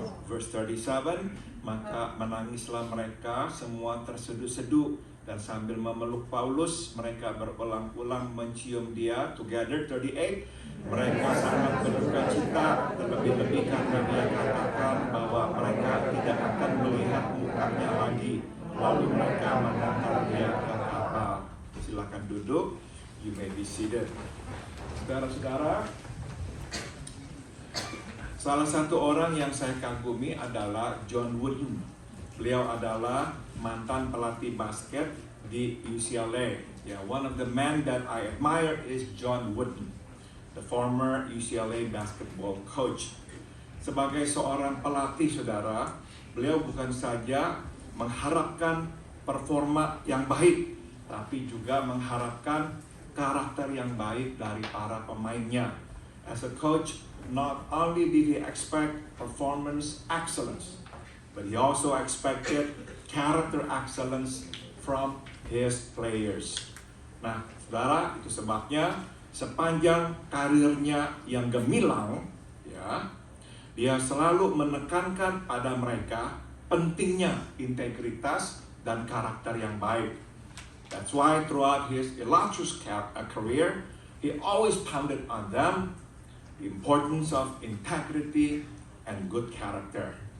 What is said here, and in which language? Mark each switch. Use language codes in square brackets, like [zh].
[id] Verse 37, maka menangislah mereka semua terseduh-seduh, dan sambil memeluk Paulus mereka berulang-ulang mencium dia. Together 38, mereka sangat berduka cita, terlebih-lebih karena dia katakan bahwa mereka tidak akan melihat mukanya lagi. Lalu mereka mengantar dia ke kapal. Silakan duduk, [en] you may be seated. [id] Saudara-saudara, salah satu orang yang saya kagumi adalah John Wooden. Beliau adalah mantan pelatih basket di UCLA. [en] One of the men that I admire is John Wooden, the former UCLA basketball coach. [id] Sebagai seorang pelatih, saudara, beliau bukan saja mengharapkan performa yang baik, tapi juga mengharapkan karakter yang baik dari para pemainnya. [en] As a coach, not only did he expect performance excellence, but he also expected character excellence from his players. [id] Nah, saudara, itu sebabnya sepanjang karirnya yang gemilang, dia selalu menekankan pada mereka pentingnya integritas dan karakter yang baik. [en] That's why throughout his illustrious career, he always pounded on them the importance of integrity and good character.